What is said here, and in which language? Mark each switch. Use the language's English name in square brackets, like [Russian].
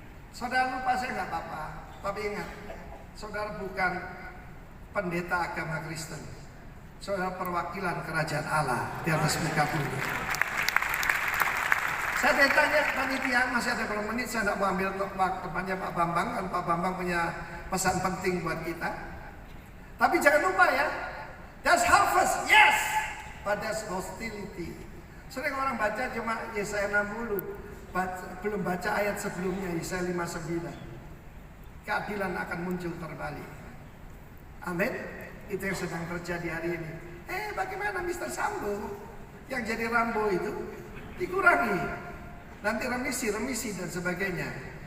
[Indonesian] Saudara lupa saya nggak apa-apa, tapi ingat, saudara bukan pendeta agama Kristen, saudara perwakilan kerajaan Allah di atas muka bumi. Saya ditanya panitia, masih ada beberapa menit, saya tidak mau ambil tempatnya Pak Bambang, kan Pak Bambang punya pesan penting buat kita. Tapi jangan lupa ya, [English] there's harvest, yes, but there's hostility. [Indonesian] Sering orang baca cuma Yesaya 60, belum baca ayat sebelumnya, Yesaya 59. Keadilan akan muncul terbalik. Amin. Itu yang sedang terjadi hari ini. Bagaimana Mr. Sambo yang jadi Rambo itu dikurangi, nanti remisi dan sebagainya.